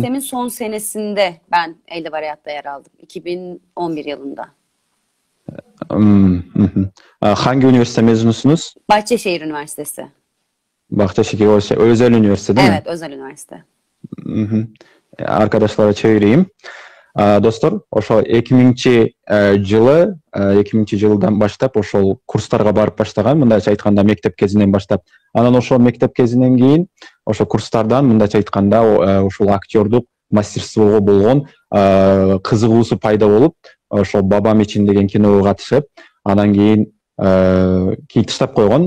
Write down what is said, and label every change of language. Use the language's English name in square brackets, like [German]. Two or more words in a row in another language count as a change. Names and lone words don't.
[Turkish] Üniversitemin son senesinde ben Elde Var Hayat'ta yer aldım. 2011 yılında. Hı hı. Hangi üniversite mezunusunuz? Bahçeşehir Üniversitesi. Bahçeşehir Özel Üniversite değil mi? Evet, özel üniversite. Hı hı. Arkadaşlara çevireyim. [Kyrgyz] Достор, ошо 2000 жылы 2000 жылдан баштап ошол курстарга барып баштаган, мындайча айтканда мектеп кезинен баштап. Анан ошол мектеп кезинен кийин ошо курстардан мындайча айтканда ушул актёрдук мастерствого болгон кызыгуусу пайда болуп, ошол Бабам için деген киного катышып, анан кийин таштап койгон.